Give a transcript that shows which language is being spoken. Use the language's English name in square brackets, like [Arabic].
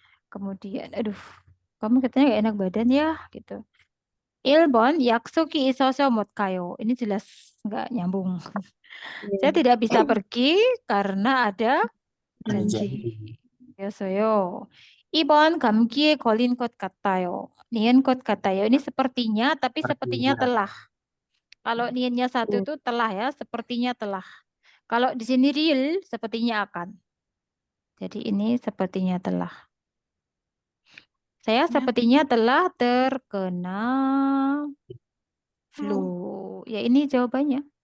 [Indonesian] Kemudian, aduh, kamu katanya nggak enak badan ya, gitu. [Korean] 1번, 약속이 있어서 못 가요. [Indonesian] Ini jelas nggak nyambung. Saya tidak bisa pergi karena ada janji. Yosoyo. [Korean] 2번, 감기에 걸린 것 같아요. 니은 것 같아요. [Indonesian] Ini sepertinya, tapi sepertinya telah. Kalau niennya satu itu telah ya, sepertinya telah. Kalau di sini real, sepertinya akan. Jadi ini sepertinya telah. Saya sepertinya telah terkena flu. Ya ini jawabannya.